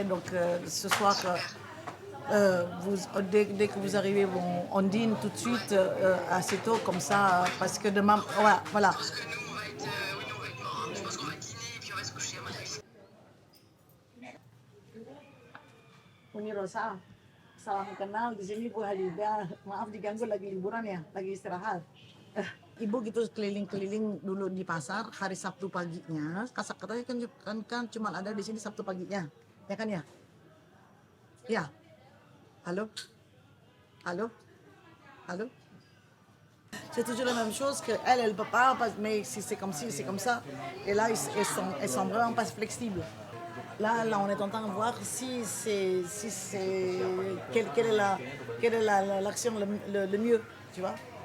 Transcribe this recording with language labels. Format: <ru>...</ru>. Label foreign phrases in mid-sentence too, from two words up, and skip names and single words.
<fr>Donc, ce soir, dès que vous arrivez, on dîne tout de suite assez tôt, comme ça, parce que demain, voilà. Je pense que nous, on va être morts. Je pense qu'on va dîner et puis on va se coucher à mon avis.</fr> <id>Uni Rosa, salam kenal di sini Bu Halida. Maaf diganggu, lagi liburan ya, lagi istirahat. Ibu gitu keliling-keliling dulu di pasar hari Sabtu paginya. Katanya kan cuma ada di sini Sabtu paginya, ya kan ya? Ya.</id> <fr>Allô? C'est toujours la même chose que elle peut pas, mais si c'est comme ci, c'est comme ça. Et là, elles sont vraiment pas flexibles. Là, on est en train de voir quelle est l'action le mieux, tu vois.</fr>